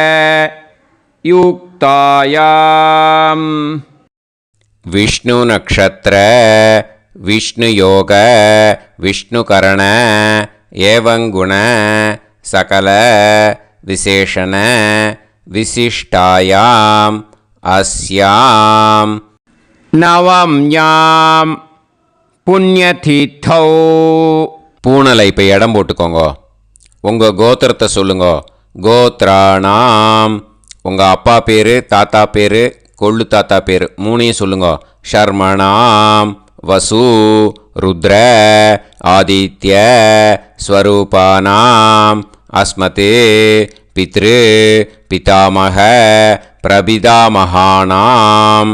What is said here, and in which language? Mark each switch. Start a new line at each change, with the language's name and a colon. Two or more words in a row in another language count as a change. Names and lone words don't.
Sanskrit: युक्तायां विष्णु नक्षत्र विष्णु योग विष्णुकरण एवं गुण सकल विशेषण विशिष्टायाम अस्याम नवम्याम पुण्यतिथौ.
Tamil: பூனலை இப்போ இடம் போட்டுக்கோங்க. உங்கள் கோத்திரத்தை சொல்லுங்க.
Sanskrit: கோத்ராணாம்.
Tamil: உங்கள் அப்பா பேர், தாத்தா பேர், கொள்ளு தாத்தா பேர் 3ஐயும் சொல்லுங்க.
Sanskrit: शर्मणां वसु रुद्र आदित्य स्वरूपाणां अस्मत् पितृ पितामह प्रपितामहानाम्.